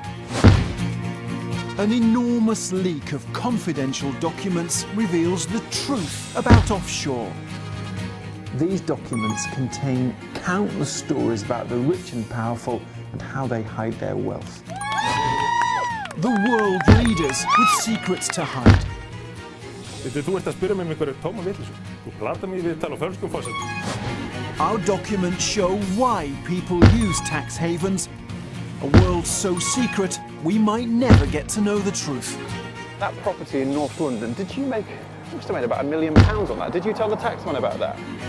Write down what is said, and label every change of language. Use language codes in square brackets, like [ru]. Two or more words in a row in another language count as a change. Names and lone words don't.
[en] An enormous leak of confidential documents reveals the truth about offshore. These documents contain countless stories about the rich and powerful and how they hide their wealth. The world leaders with secrets to hide. [is] Þú ert að spyrja mig einhverju tóma vitleysu. Þú platar mig við tala á fölskum forsendum. [en] Our documents show why people use tax havens. A world so secret, we might never get to know the truth. That property in North London, did you make, you must have made about £1 million on that. Did you tell the taxman about that?